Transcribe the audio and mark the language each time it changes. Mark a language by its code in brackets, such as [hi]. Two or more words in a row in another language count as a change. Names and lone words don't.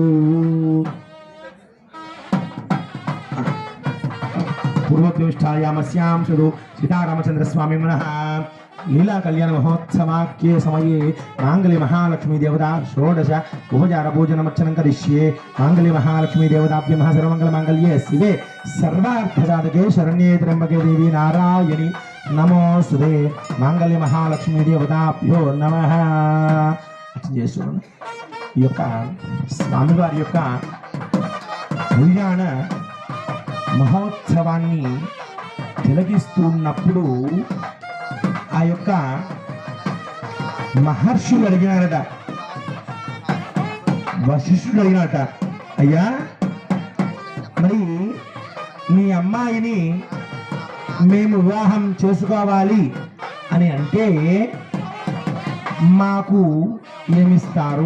[sa] पूर्वोक्तनिष्ठायामस्यां सुदौ सीतारामचन्द्रस्वामिनः लीला कल्याण महोत्सवाख्ये समये मांगल्य महालक्ष्मी देवता षोडश उपचार पूजनमर्चनं करिष्ये। मांगल्य महालक्ष्मी देवताभ्यः सर्वमङ्गलमाङ्गल्ये शिवे सर्वार्थसाधके शरण्ये त्र्यम्बके देवी नारायणी नमोस्तुते। मांगल्य महालक्ष्मी देवताभ्यो नमः। [te] ఈ యొక్క స్వామివారి యొక్క కళ్యాణ మహోత్సవాన్ని తిలకిస్తున్నప్పుడు ఆ యొక్క మహర్షులు అడిగినారట, వశిష్ఠుడు అడిగినారట, అయ్యా మరి మీ అమ్మాయిని మేము వివాహం చేసుకోవాలి అని అంటే మాకు ఏమిస్తారు?